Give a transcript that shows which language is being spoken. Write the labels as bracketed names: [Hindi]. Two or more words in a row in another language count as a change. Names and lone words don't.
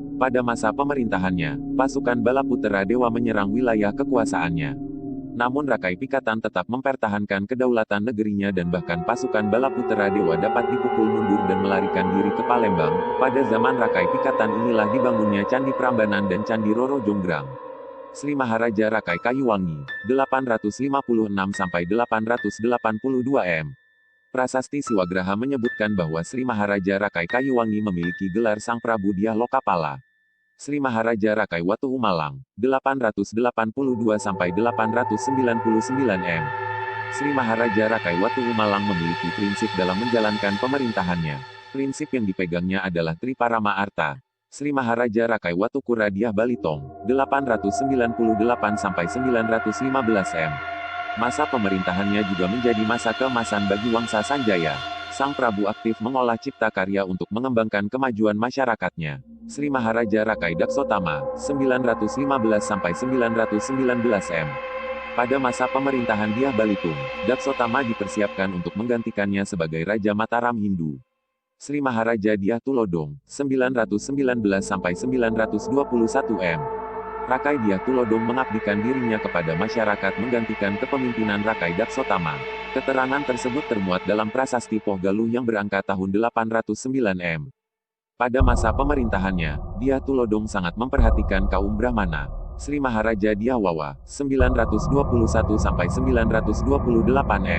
[Indonesian] Pada masa pemerintahannya, pasukan Balaputera Dewa menyerang wilayah kekuasaannya. Namun Rakai Pikatan tetap mempertahankan kedaulatan negerinya dan bahkan pasukan Balaputera Dewa dapat dipukul mundur dan melarikan diri ke Palembang. Pada zaman Rakai Pikatan inilah dibangunnya Candi Prambanan dan Candi Roro Jonggrang. Sri Maharaja Rakai Kayuwangi, 856-882 M. Prasasti Siwagraha menyebutkan bahwa Sri Maharaja Rakai Kayuwangi memiliki gelar Sang Prabu Dyah Lokapala. Sri Maharaja Rakai Watu Umalang, 882-899 M. Sri Maharaja Rakai Watu Umalang memiliki prinsip dalam menjalankan pemerintahannya. Prinsip yang dipegangnya adalah Triparama Arta. Sri Maharaja Rakai Watu Kura Dyah Balitong, 898-915 M. Masa pemerintahannya juga menjadi masa keemasan bagi Wangsa Sanjaya. Sang Prabu aktif mengolah cipta karya untuk mengembangkan kemajuan masyarakatnya. Sri Maharaja Rakai Daksotama, 915-919 M. Pada masa pemerintahan Dyah Balitung, Daksotama dipersiapkan untuk menggantikannya sebagai Raja Mataram Hindu. Sri Maharaja Dyah Tulodong, 919-921 M. Rakai Dyah Tulodong mengabdikan dirinya kepada masyarakat menggantikan kepemimpinan Rakai Daksotama. Keterangan tersebut termuat dalam prasasti Poh Galuh yang berangka tahun 809 M. Pada masa pemerintahannya, Dyah Tulodong sangat memperhatikan kaum Brahmana. Sri Maharaja Dyawawa, 921-928 M.